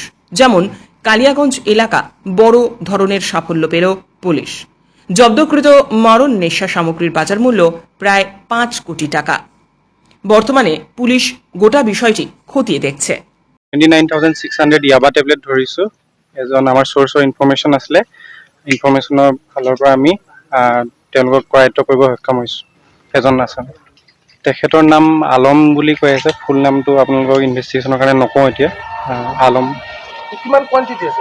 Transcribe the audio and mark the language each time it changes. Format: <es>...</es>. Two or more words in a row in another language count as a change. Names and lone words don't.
<bn>যেমন কালিয়াগঞ্জ এলাকা বড় ধরনের সাফল্য পেল পুলিশ। জব্দকৃত মরণ নেশা সামগ্রীর বাজার মূল্য প্রায় 5 কোটি টাকা। বর্তমানে পুলিশ গোটা বিষয়টি খতিয়ে দেখছে।</bn> <as>29,600 ইয়াবা টেবলেট ধৰিছো। এজন আমাৰ সোৰ্সৰ ইনফৰমেশ্যন আছিলে। ইনফৰমেশ্যনৰ ফালৰ পৰা আমি তেওঁলোকক কৰায়ত্ব কৰিব সক্ষম হৈছো। এজন আছে, তেখেতৰ নাম আলম বুলি কৈ আছে। ফুল নামটো আপোনালোকক ইনভেষ্টিগেশ্যনৰ কাৰণে নকওঁ এতিয়া। আলম কিমান কোৱান্টিটি আছে?</as>